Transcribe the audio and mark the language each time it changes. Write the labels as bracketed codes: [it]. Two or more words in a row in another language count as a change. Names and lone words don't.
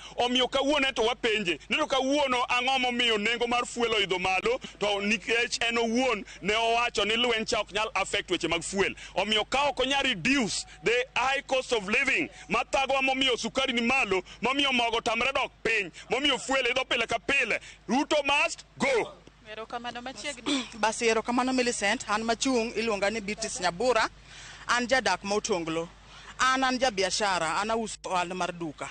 [luo] Omiyo kawuono to wapenje ni to kawuono ang'o momiyo nengo mar fuel oidho malo, to nikech en owuon ne owacho ni lweny cha ok nyal affect weche mag fuel. Omiyo ka ok onya [en] reduce the high cost of living [luo] mathago momiyo sukari ni malo, momiyo mogo tamre dok piny, momiyo fuel idho pile ka pile, [en] Ruto must go. [luo] Erokamano machiegni. Basi erokamano Millicent, an machung' iluonga ni Bitis Nyabura, an jadak motonglo. An jabiashara, an auso ohala mar duka.